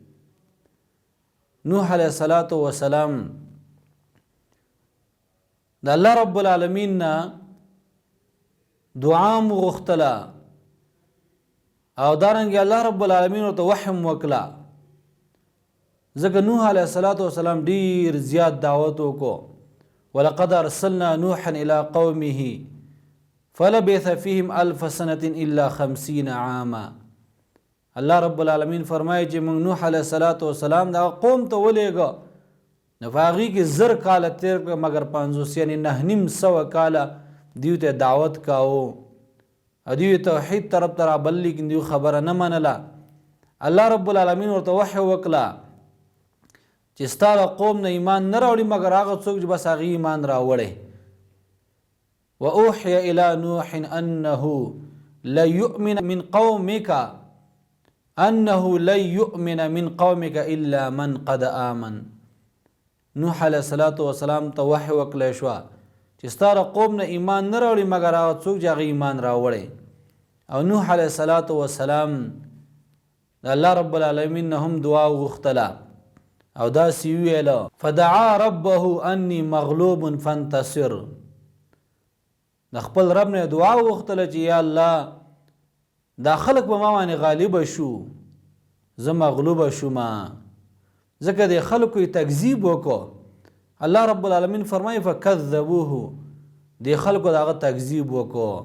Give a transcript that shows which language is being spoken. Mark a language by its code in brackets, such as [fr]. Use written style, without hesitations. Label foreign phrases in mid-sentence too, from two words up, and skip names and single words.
[ps] نوح [ar] علیه السلام [ps] د [ar] الله رب العالمین [ps] نه دعا م غوښتله او دارنګې [ar] الله رب العالمین [ps] ورته وحی م وکړه. ځکه نوح [ar] علیه السلام [ps] ډیر زیات دعوت وکړو. [ar] ولقد ارسلنا نوحا الى قومه فلبث فيهم 1000 سنة الا 50 عاما. الله رب العالمین [ps] فرمایي چې موږ نوح [ar] علیه السلام [ps] دا قوم ته ولېږه، نو په هغې کې 1000 کاله تېر کړه، مګر 50 یعنې 900 کاله دیو ته دعوت کاوه او دیو توحید طرف ته رابلل، لیکن دیو خبره نه منله. [ar] الله رب العالمین [ps] ورته وحی وکړه چې ستا د قوم نه ایمان نه راوړي مګر هغه څوک چې بس هغې ایمان راوړی. [ar] وأوحي إلى نوح أنه لن يؤمن من قومك إلا من قد آمن. [ps] نوح [ar] علیه السلام [ps] ته وحی وکړی شوه چې ستا د قوم نه ایمان نه راوړي مګر هغه څوک چې هغه ایمان راوړی. او نوح [ar] علیه السلام [ps] د [ar] الله رب العالمین [ps] نه هم دعا وغوښتله او داسې وویله [ar] فدعا ربه انی مغلوب فانتصر. [ps] د خپل رب نه دعا وغوښتله چې یا الله دا خلک په ما باندې غالبه شو، زه مغلوبه شومه، ځکه د خلکو یې تکذیب وکړو. [ar] الله رب العالمین [ps] فرمایي فکذبوه، د خلکو د هغه تکذیب وکړو.